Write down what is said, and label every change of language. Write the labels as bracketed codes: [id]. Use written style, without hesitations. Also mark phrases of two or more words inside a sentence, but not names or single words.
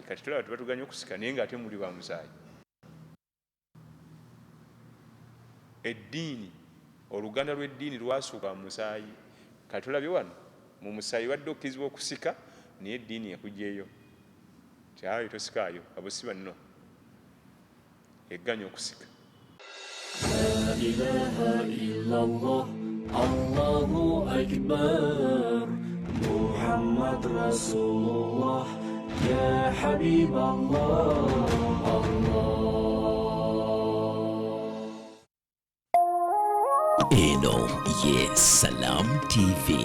[lg] Kati tulaba tubatuganya okusika naye ng'ate muli ba musaayi. Eddiini, oluganda lw'eddiini lwasukka mu musaayi. Kati tulabye wano mu musaayi wadde okkirizibwa okusika, naye eddiini yakugyeyo kyayo tosikaayo, abo si banno, egganya okusika. [ar] لا إله إلا الله الله أكبر محمد رسول الله يا حبيب الله [lg] Eno ye Salam TV.